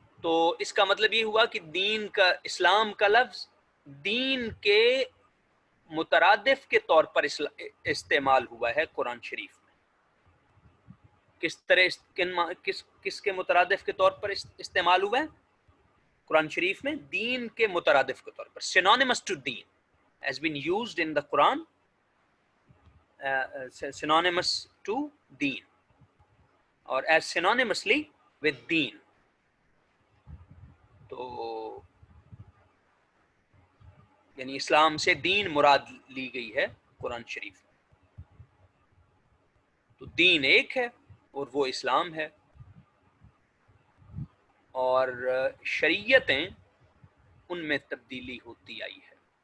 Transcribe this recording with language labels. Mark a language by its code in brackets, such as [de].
[ur] تو اس کا مطلب یہ ہوا کہ دین کا، اسلام کا لفظ دین کے مترادف کے طور پر استعمال ہوا ہے قرآن شریف میں. کس طرح کس کے مترادف کے طور پر استعمال ہوا ہے قرآن شریف میں؟ دین کے مترادف کے طور پر. [en] synonymous to deen has been used in the Quran, synonymous to deen [ur] اور [en] as synonymously with deen. [ur] تو یعنی اسلام سے دین مراد لی گئی ہے قرآن شریف میں. تو دین ایک ہے اور وہ اسلام ہے، اور شریعتیں ان میں تبدیلی ہوتی آئی ہے.